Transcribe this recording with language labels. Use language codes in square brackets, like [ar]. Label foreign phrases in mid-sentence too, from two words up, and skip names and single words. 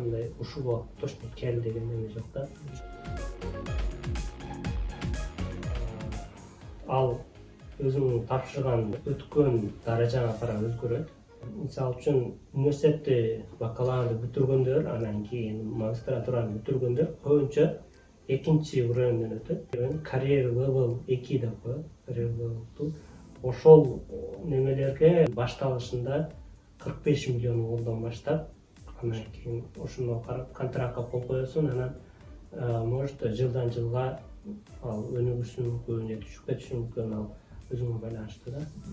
[ky] Мындай ушул убакыт точно кел деген неме жок да. Ал өзүңүн тапшырган өткөн даражаңа карап өзгөрөт. Мисалы үчүн университетти бакалаврды бүтүргөндөр, анан кийин магистратураны бүтүргөндөр көбүнчө экинчи уровеньден өтөт. [en] Career level [ky] 2 деп коет. [en] Career level. [ky] Ошол немелерге башталышында 45 миллион голдон баштап, анан кийин ошондо карап контрактка кол коесуң, анан может жылдан жылга ал өнүгүшү мүмкүн, же түшүп кетиши мүмкүн, ал өзүңө байланыштуу да.